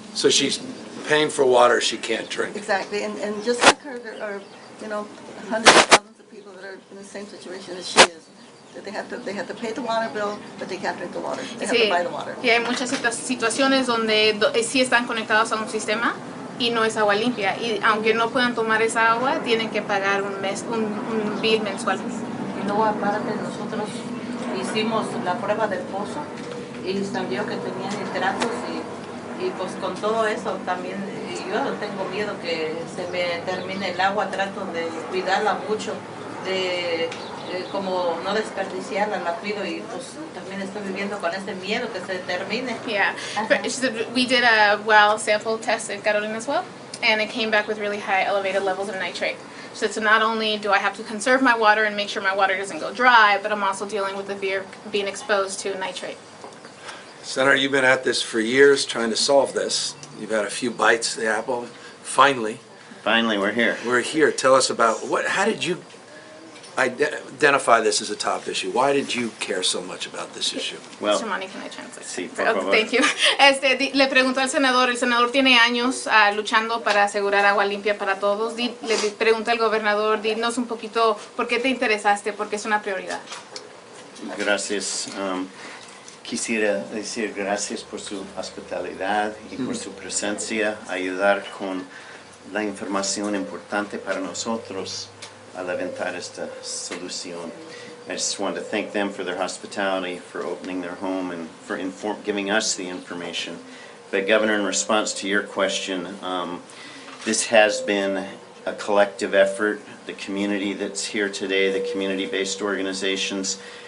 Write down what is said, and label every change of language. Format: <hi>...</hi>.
<en>So she's paying for water she can't drink. Exactly, and just like her, there are, hundreds of thousands of people that are in the same situation as she is. That they have to pay the water bill, but they can't drink the water. They have to buy the water.</en> <es>Y hay muchas situaciones donde sí están conectados a un sistema y no es agua limpia. Y aunque no puedan tomar esa agua, tienen que pagar un bill mensual. Y luego aparte nosotros hicimos la prueba del pozo y salió que tenía nitratos y pues con todo eso también yo tengo miedo que se me termine el agua, trato de cuidarla mucho, de como no desperdiciarla, la cuido y pues también estoy viviendo con ese miedo que se termine.</es> <en>Yeah, she said we did a well sample test at Carolina's well, and it came back with really high elevated levels of nitrate. She said, so not only do I have to conserve my water and make sure my water doesn't go dry, but I'm also dealing with the fear of being exposed to nitrate. Senator, you've been at this for years trying to solve this. You've had a few bites of the apple. Finally, Finally, we're here. we're here. Tell us about how did you identify this as a top issue? Why did you care so much about this issue? Well, Mr. Money, can I translate?</en> <es>sí, por</es> <en>Okay,</en> <es>favor.</es> <en>thank you.</en> <es>Le preguntó al senador, el senador tiene años luchando para asegurar agua limpia para todos. Le pregunta al gobernador, dinos un poquito por qué te interesaste, porque es una prioridad. Gracias. Quisiera decir gracias por su hospitalidad y por su presencia, ayudar con la información importante para nosotros a levantar esta solución.</es> <en>I just want to thank them for their hospitality, for opening their home, and for giving us the information. But Governor, in response to your question, this has been a collective effort. The community that's here today, the community-based organizations.</en>